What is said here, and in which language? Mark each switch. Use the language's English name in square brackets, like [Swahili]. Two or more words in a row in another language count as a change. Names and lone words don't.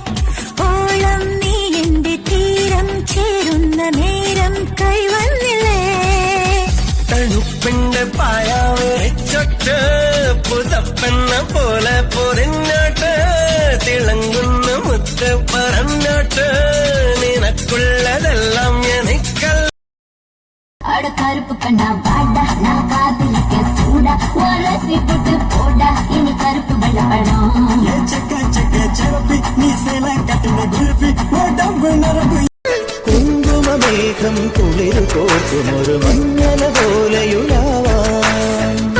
[Malayalam] തണുപ്പിന്റെ പായാവെച്ചൊട്ട് പുതപ്പെണ്ണ പോലെ പൊറിഞ്ഞോട്ട് തിളങ്ങുന്ന മുത്ത് പറഞ്ഞോട്ട് നിനക്കുള്ളതെല്ലാം എനിക്കല്ല [Tamil] கருப்பு கண்ணா வாடா நான் காதலிக்க சூடா ஒரசி போட்டு போடா இனி கருப்பு வெள்ளப்படம் நீ சேல கட்டின குருவி உடம்பு நரம்பு [Malayalam] കുങ്കുമമേഘം കുളിരു കോർക്കും ഒരു മഞ്ഞല പോലെയുള്ളവാൻ